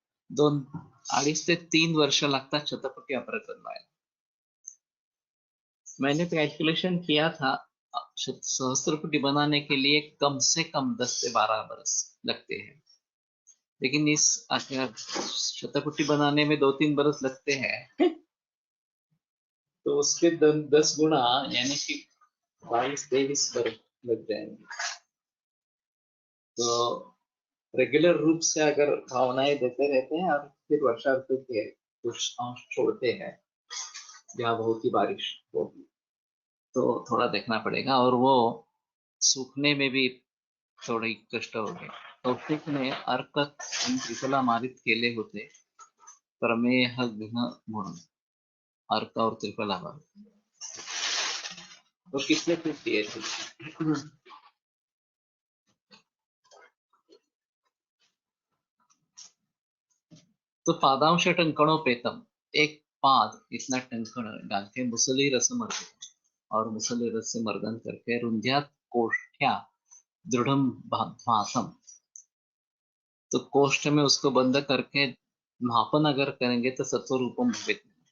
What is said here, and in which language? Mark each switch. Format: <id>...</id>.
<mr>2.5 ते 3 वर्ष लगता शतपुटी अपरत बनवायला.</mr> <hi>मैंने कैलकुलेशन किया था, सहस्त्रपुटी बनाने के लिए कम से कम 10 से 12 बरस लगते हैं, लेकिन इस शतपुटी बनाने में 2-3 बरस लगते हैं, तो उसके 10 गुना यानी कि 22-23 बरस लग जाएंगे. तो रेगुलर रूप से अगर भावनाएं देते रहते हैं और फिर वर्षा ऋतु के कुछ अंश छोड़ते हैं जहाँ बहुत ही बारिश होगी, तो थोड़ा देखना पड़ेगा. और वो सूखने में भी थोड़ी कष्ट होगी.</hi> <mr>कौशिक ने अर्क त्रिफला मारित केले होते प्रमेह घ्न म्हणून.</mr> <hi>अर्क और त्रिफला मारित तो किसने फिर किए थे? तो पादांश टंकणोपेतम, एक पाद इतना टंकण डाल के मुसली रस मर्दन, और मुसली रस से मर्दन करके</hi> <sa>रुंध्यात कोष्ठ्या दृढ़म भासम,</sa> <hi>तो कोष्ठ में उसको बंद करके मापन अगर करेंगे तो सत्वरूपम भवेत्.</hi>